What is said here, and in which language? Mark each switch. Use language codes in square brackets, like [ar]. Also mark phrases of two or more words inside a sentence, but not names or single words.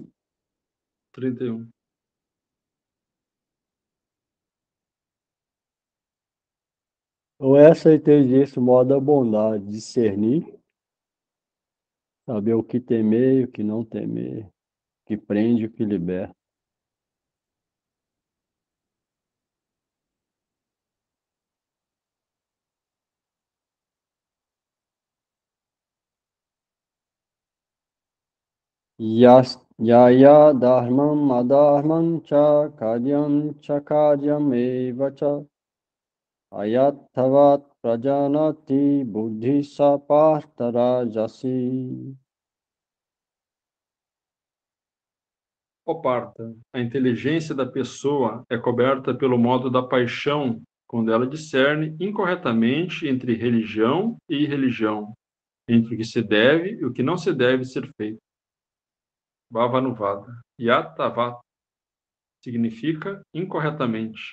[pt] 31. Ou essa inteligência, o modo da bondade, discernir, saber o que temer e o que não temer, o que prende e o que liberta. [sa] Yaya dharmam adharmam cha karyam eva cha ayathavat prajanati buddhi sapartarajasi. [pt] Parta, a inteligência da pessoa é coberta pelo modo da paixão, quando ela discerne incorretamente entre religião e irreligião, entre o que se deve e o que não se deve ser feito. Bhavanuvada. Yatavat significa incorretamente.